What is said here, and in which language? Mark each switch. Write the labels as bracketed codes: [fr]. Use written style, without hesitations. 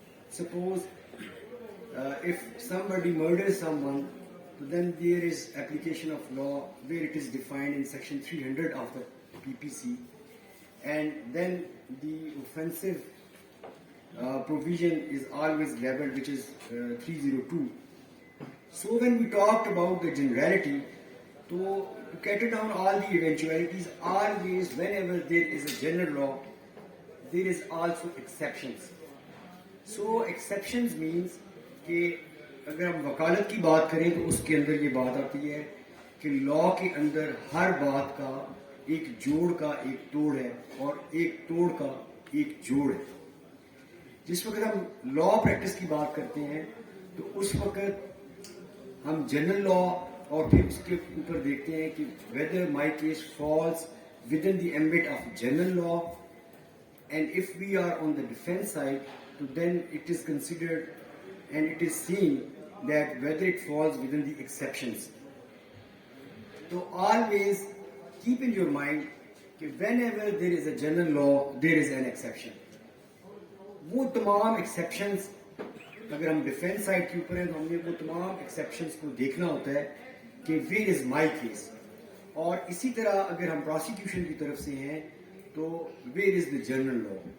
[en] Suppose if somebody murders someone, then there is application of law where it is defined in section 300 of the PPC, and then the offensive provision is always labeled, which is 302. So when we talked about the generality, to cater down all the eventualities, always whenever there is a general law, there is also exceptions. So exceptions means [ur] کہ اگر ہم وکالت کی بات کریں تو اس کے اندر یہ بات آتی ہے کہ لا کے اندر ہر بات کا ایک جوڑ کا ایک توڑ ہے اور ایک توڑ کا ایک جوڑ ہے. جس وقت ہم لا پریکٹس کی بات کرتے ہیں تو اس وقت ہم جنرل لا اور پھر اس کے اوپر دیکھتے ہیں کہ [en] whether my case falls within the ambit of general law, and if we are on the defense side, so then it is considered and it is seen that whether it falls within the exceptions. So always keep in your mind that whenever there is a general law, there is an exception. [ur] وہ تمام exceptions اگر ہم defence side کے اوپر ہیں تو ہم نے وہ تمام exceptions کو دیکھنا ہوتا ہے کہ [en] where is my case. [ur] اور اسی طرح اگر ہم پروسیکیوشن کی طرف سے ہیں تو [en] where is the general law.